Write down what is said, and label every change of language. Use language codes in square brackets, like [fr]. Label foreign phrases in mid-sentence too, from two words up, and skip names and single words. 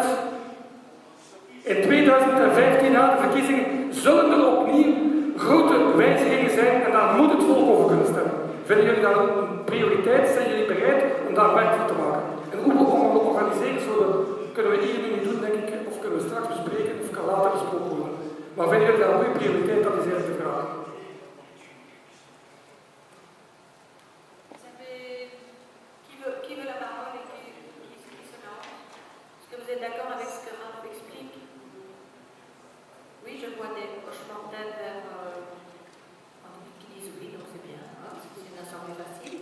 [nl] In 2015 na de verkiezingen zullen er opnieuw grote wijzigingen zijn en daar moet het volk over kunnen stemmen. Vinden jullie dat een prioriteit? Zijn jullie bereid om daar werk van te maken? En hoe we organiseren zullen, kunnen we hier nu niet doen, denk ik, of kunnen we straks bespreken, of kan later besproken worden. Maar vinden jullie dat een goede prioriteit? Dat is eigenlijk de vraag. [fr] Qui veut la parole et qui se lance? Est-ce que vous êtes d'accord avec ce que Raph explique? Oui, je vois des hochements de tête vers qui disent oui, donc c'est bien, hein, c'est une assemblée facile.